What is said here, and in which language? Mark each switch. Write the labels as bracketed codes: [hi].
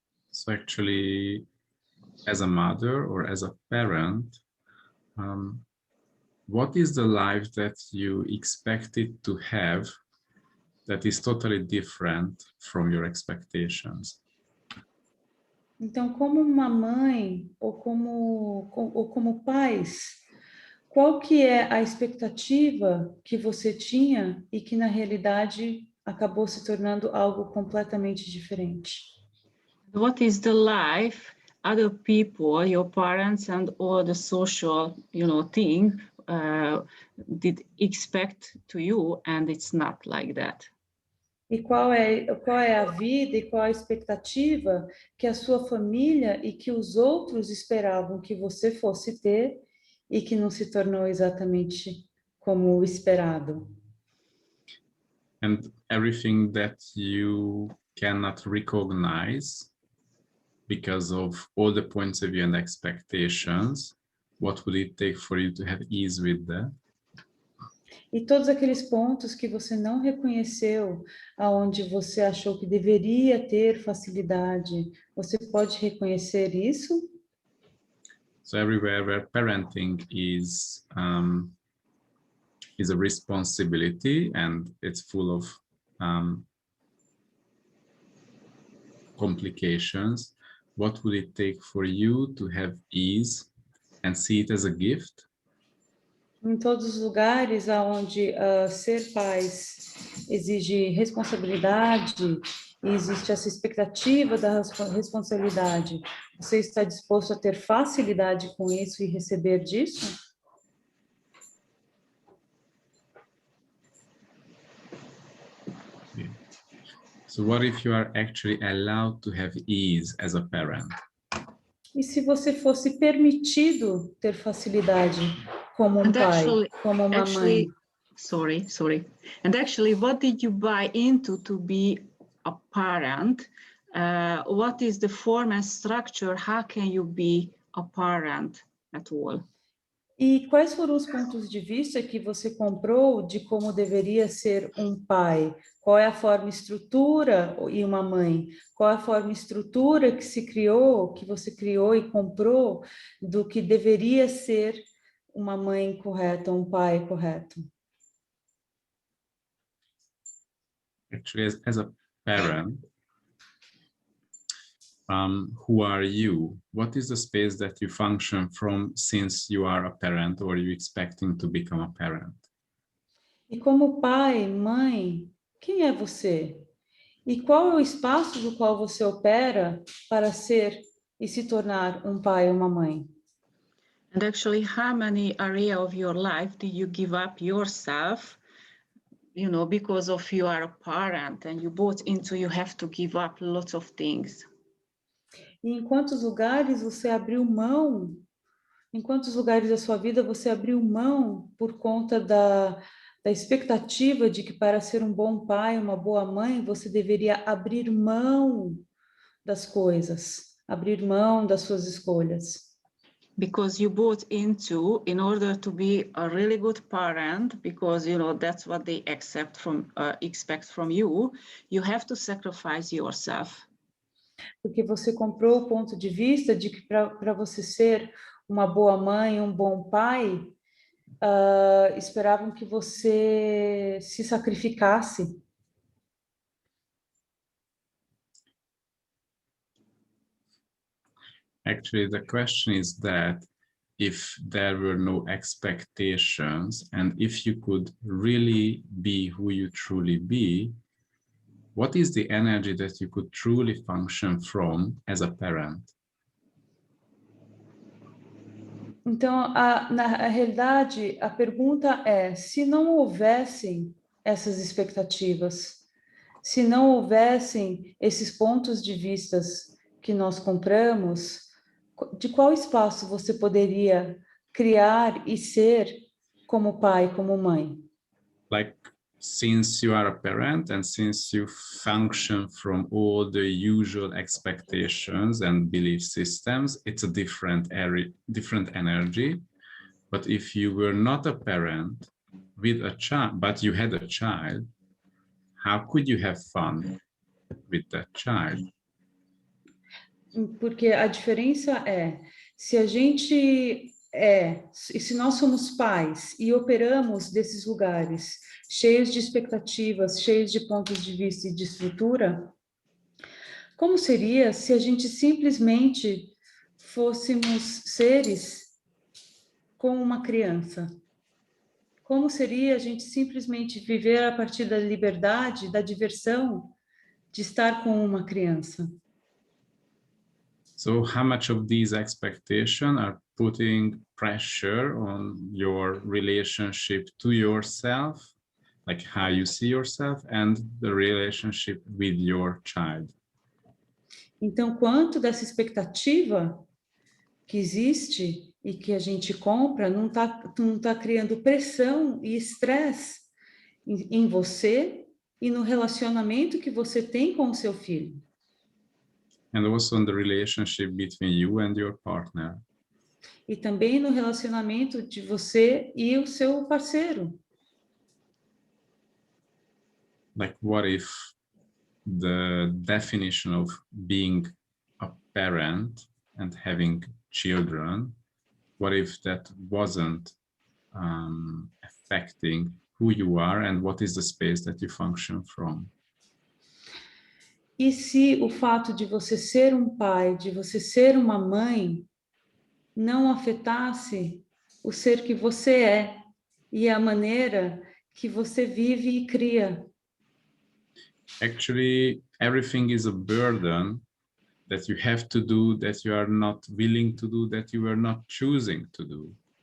[en] So actually, as a mother or as a parent, what is the life that you expected to have that is totally different from your expectations? [pt] Então, como uma mãe ou como pais, qual que é a expectativa que você tinha e que na realidade acabou se tornando algo completamente diferente? [en] What is the life other people, your parents and all the social, thing did expect to you, and it's not like that? [pt] E qual é a vida e qual a expectativa que a sua família e que os outros esperavam que você fosse ter e que não se tornou exatamente como o esperado? [en] And everything that you cannot recognize because of all the points of view and expectations, what would it take for you to have ease with that? [pt] E todos aqueles pontos que você não reconheceu, aonde você achou que deveria ter facilidade, você pode reconhecer isso? [en] So everywhere where parenting is a responsibility and it's full of complications, what would it take for you to have ease and see it as a gift? [pt] Em todos os lugares onde ser pais exige responsabilidade e existe essa expectativa da responsabilidade, você está disposto a ter facilidade com isso e receber disso? [en] Yeah. So what if you are actually allowed to have ease as a parent? [pt] E se você fosse permitido ter facilidade como pai, como uma mãe? [en] Sorry. And actually, what did you buy into to be a parent? What is the form and structure? How can you be a parent at all? [pt] E quais foram os pontos de vista que você comprou de como deveria ser um pai? Qual é a forma e estrutura e uma mãe? Qual é a forma e estrutura que se criou, que você criou e comprou do que deveria ser uma mãe correta, um pai correto? [en] Actually, as a parent, who are you? What is the space that you function from since you are a parent or you expecting to become a parent? [pt] E como pai, mãe, quem é você? E qual é o espaço do qual você opera para ser e se tornar um pai ou uma mãe? [en] And actually, how many areas of your life do you give up yourself, you know, because of you are a parent and you bought into, you have to give up lots of things. [pt] E em quantos lugares você abriu mão? Em quantos lugares da sua vida você abriu mão por conta da expectativa de que para ser um bom pai, uma boa mãe, você deveria abrir mão das coisas, abrir mão das suas escolhas? [en] Because you bought into, in order to be a really good parent, because you know that's what they expect from you, you have to sacrifice yourself. [pt] Porque você comprou o ponto de vista de que para você ser uma boa mãe, um bom pai, esperavam que você se sacrificasse. [en] Actually, the question is that if there were no expectations and if you could really be who you truly be, what is the energy that you could truly function from as a parent? [pt] Então, na realidade, a pergunta é: se não houvessem essas expectativas, se não houvessem esses pontos de vistas que nós compramos, de qual espaço você poderia criar e ser como pai, como mãe? [en] Like, since you are a parent and since you function from all the usual expectations and belief systems, it's a different area, different energy. But if you were not a parent with a child, but you had a child, how could you have fun with that child? [pt] Porque a diferença é, se a gente se nós somos pais e operamos desses lugares cheios de expectativas, cheios de pontos de vista e de estrutura, como seria se a gente simplesmente fôssemos seres como uma criança? Como seria a gente simplesmente viver a partir da liberdade, da diversão de estar com uma criança? [en] So how much of these expectations are putting pressure on your relationship to yourself, like how you see yourself, and the relationship with your child? [pt] Então, quanto dessa expectativa que existe e que a gente compra não tá criando pressão e estresse em você e no relacionamento que você tem com o seu filho? [en] And also in the relationship between you and your partner. [pt] E também no relacionamento de você e o seu parceiro. [en] Like, what if the definition of being a parent and having children, what if that wasn't affecting who you are and what is the space that you function from? [pt] E se o fato de você ser um pai, de você ser uma mãe, não afetasse o ser que você é e a maneira que você vive e cria? [en] Actually, everything is a burden that you have to do, that you are not willing to do, that you are not choosing to do.